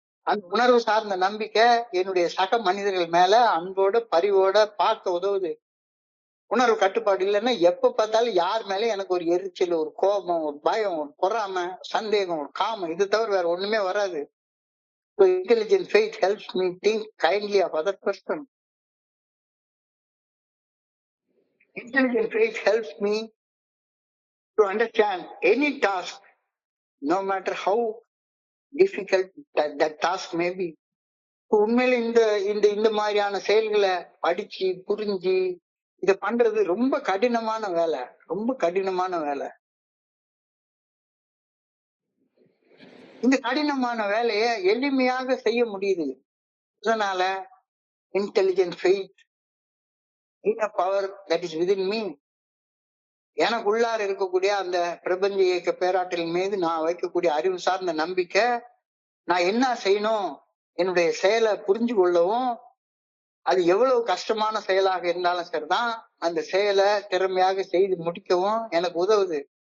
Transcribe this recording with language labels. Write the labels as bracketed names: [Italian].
[Tamil] அந்த உணர்வு சார்ந்த நம்பிக்கை என்னுடைய சக மனிதர்கள் மேல அன்போட பரிவோட பார்க்க உதவுது. உணர்வு கட்டுப்பாடு இல்லைன்னா எப்ப பார்த்தாலும் யார் மேல எனக்கு ஒரு எரிச்சல், ஒரு கோபம், ஒரு பயம், ஒரு பொறாமை, சந்தேகம், ஒரு காமம், இது தவிர வேற ஒண்ணுமே வராது. [English] So intelligent faith helps me think kindly of other person. Intelligent faith helps me to understand any task, no matter how difficult that task may be. [Tamil] உண்மையில இந்த இந்த இந்த மாதிரியான செயல்களை படிச்சு புரிஞ்சு இத பண்றது ரொம்ப கடினமான வேலை, ரொம்ப கடினமான வேலை. இந்த கடினமான வேலையை எளிமையாக செய்ய முடியுது. அதனால intelligent faith, inner power that is within me, எனக்குள்ளார இருக்கக்கூடிய அந்த பிரபஞ்ச இயக்க பேராற்றலின் மீது நான் வைக்கக்கூடிய அறிவு சார்ந்த நம்பிக்கை, நான் என்ன செய்யணும், என்னுடைய செயலை புரிஞ்சு கொள்ளவும், அது எவ்வளவு கஷ்டமான செயலாக இருந்தாலும் சரிதான், அந்த செயலை திறமையாக செய்து முடிக்கவும் எனக்கு உதவுது.